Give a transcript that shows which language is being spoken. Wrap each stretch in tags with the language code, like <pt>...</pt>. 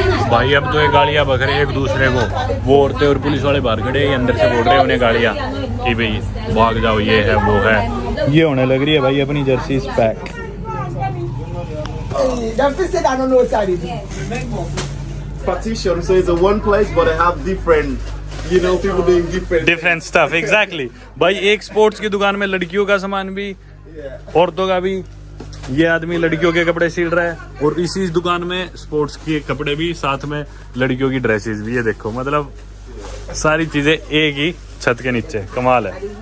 <hi>भाई अब तो ये गालियाँ बक रहे एक दूसरे को, वो औरतें और पुलिस वाले बाहर खड़े, अंदर से बोल रहे हैं उन्हें गालियाँ कि भाई भाग जाओ, ये है वो है। ये होने लग रही है भाई अपनी Jersey pack.</hi> <en>Partition, so it's a one place, but they have different, you know, people doing different stuff. Exactly.</en> <hi>भाई एक स्पोर्ट्स की दुकान में लड़कियों का सामान भी, औरतों का भी। ये आदमी लड़कियों के कपड़े सिल रहा है और इसी दुकान में स्पोर्ट्स के कपड़े भी, साथ में लड़कियों की ड्रेसेस भी। ये देखो मतलब सारी चीजें एक ही छत के नीचे, कमाल है।</hi>